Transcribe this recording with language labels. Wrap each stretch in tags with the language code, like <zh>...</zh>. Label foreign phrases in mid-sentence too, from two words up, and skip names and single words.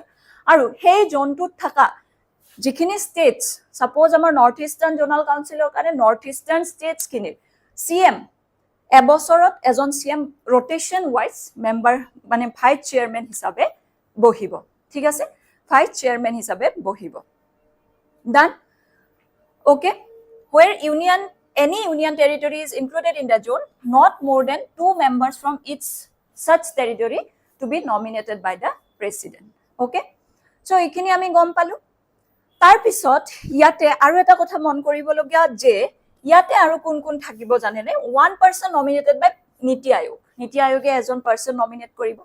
<as>আৰু সেই জোনটোত থকা যিখিনি</as> <en>states, suppose</en> <as>আমাৰ</as> <en>north eastern</en> <as>জোনাল কাউন্সিলৰ কাৰণে নৰ্থ ইষ্টাৰ্ণ ষ্টেটছখিনিৰ CM এবছৰত এজন CM</as> <en>rotation wise member,</en> <as>মানে</as> <en>vice chairman</en> <as>হিচাপে বহিব, ঠিক আছে।</as> <en>vice chairman</en> <as>হিচাপে বহিব। ডান। অ'কে,</as> <en>where any union territory is included in the zone, not more than 2 members from each such territory to be nominated by the president. Okay, so</en> <as>এইখিনি আমি গম পালো। তাৰপিছত ইয়াতে আৰু এটা কথা মন কৰিবলগীয়া যে ইয়াতে আৰু কোন কোন থাকিব জানেনে?</as> <en>1 person nominated by</en> <as>নীতি আয়োগ। নীতি আয়োগে এজন</as> <en>person nominate</en> <as>কৰিব।</as>